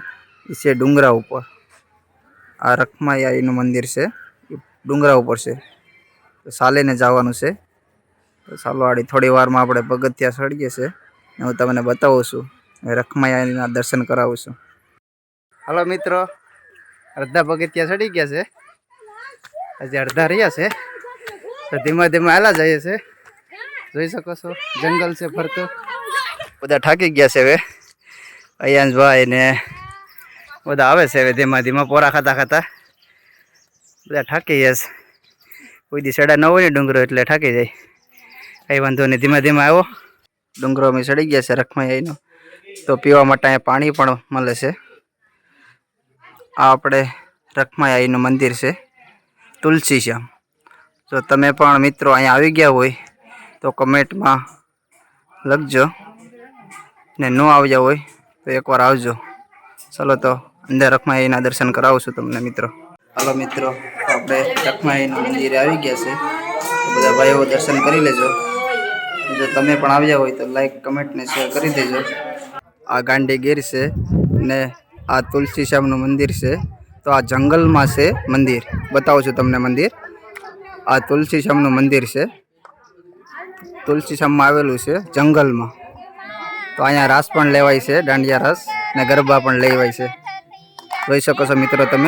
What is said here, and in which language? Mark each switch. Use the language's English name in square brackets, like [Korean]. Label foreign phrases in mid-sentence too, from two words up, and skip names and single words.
[Gujarati] ઇસે ડૂંગરા ઊપર આ રખમાઈ આઈ નુ મંદિર સે ડૂંગરા ઊપર સે, તો સાલે ને જવાનું છે। તો ચાલો આડી થોડી વાર માં આપણે પગથિયા ચઢીએ છે ને હું તમને બતાવું છું, રખમાઈ આઈના દર્શન કરાવું છું। હેલો મિત્રો, અર્ધા પગથિયા ચઢી ગયા છે, હજી અર્ધા રહ્યા છે। તો ધીમા ધીમા હાલા જાઈએ છે, જોઈ શકો છો જંગલ સે ફરતો બધા થાકી ગયા છે। હવે અયાંશ ભાઈ ને બધા આવે છે, હવે ધીમા ધીમા પોરા ખાતા ખાતા બધા થાકી ગયા છે। કોઈ દી ચઢા ન હોય ને ડૂંગરો એટલે થાકી જાય, કઈ વાંધો નહીં, ધીમા ધીમા આવો। ડૂંગરો માં ચઢી ગયા છે રખમાઈ આઈનો। તો પીવા માટે પાણી પણ મળે છે। આ આપણે રખમાઈ આઈનું મંદિર છે તુલસીશ્યામ। જો તમે પણ મિત્રો અહીં આવી ગયા હોય તો કમેન્ટ માં લખજો ને ન આવ્યા હોય તો એકવાર આવજો। ચલો તો અંદર રખમાઈ આઈના દર્શન કરાવું છું તમને મિત્રો। હેલો મિત્રો, તો આપણે રખમાઈ આઈના મંદિરે આવી ગયા છે। તો બધા ભાઈઓ દર્શન કરી લેજો। જો તમે પણ આવ્યા હોય તો લાઇક કમેન્ટ ને શેર કરી દેજો। આ ગાંડીગીર છે ને આ તુલસીશ્યામનું મંદિર છે। તો આ જંગલ માં છે મંદિર, બતાવું છું તમને મંદિર। આ તુલસીશ્યામનું મંદિર છે, તુલસીશ્યામ માં આવેલું છે જંગલ માં। તો અહીંયા રાસ પણ લેવાય છે, દાંડિયા રાસ ને ગરબા પણ લેવાય છે, જોઈ શકો છો મિત્રો તમે।